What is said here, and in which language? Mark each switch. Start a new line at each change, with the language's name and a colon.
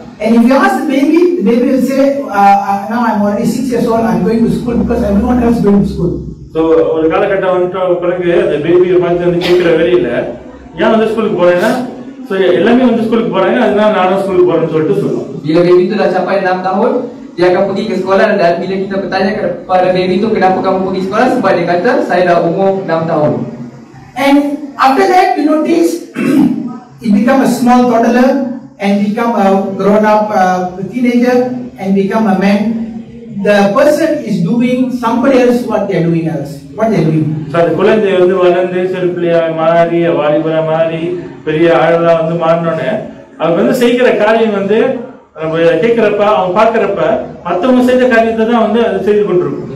English: And if you ask the baby will say, now I'm already 6 years old, I'm going to school because everyone else is going to school.
Tamil: So ஒரு காலகட்டம் வந்துட்ட பிறகு அந்த பேபியை பார்த்து வந்து கேட்கிற வேலையில ஏன் வந்து ஸ்கூலுக்கு போறேன்னா, so எல்லாமே வந்து ஸ்கூலுக்கு போறாங்க, அதனால நானும் ஸ்கூலுக்கு போறேன்னு சொல்லிட்டு சொல்லுவோம்.
Malay: Bila baby itu dah capai 6 tahun, dia akan pergi ke sekolah, dan bila kita bertanya kepada baby itu kenapa kamu pergi sekolah, sebab dia kata saya dah umur 6 tahun.
English: And after that you notice it become a small toddler and become a grown up teenager and become a man. The person is doing somebody else what they are doing else. What they are doing.
Tamil: So அந்த குழந்தை வந்து வளர்ந்து சிறுபிள்ளையா மாறி வாலிபரா மாறி பெரிய ஆளா வந்து மாறினோடனே அவங்க வந்து செய்கிற காரியம் வந்து நம்ம கேட்கிறப்ப அவங்க பார்க்கிறப்ப மத்தவங்க செய்த காரியத்தை தான் வந்து அது செய்து கொண்டிருக்கும்.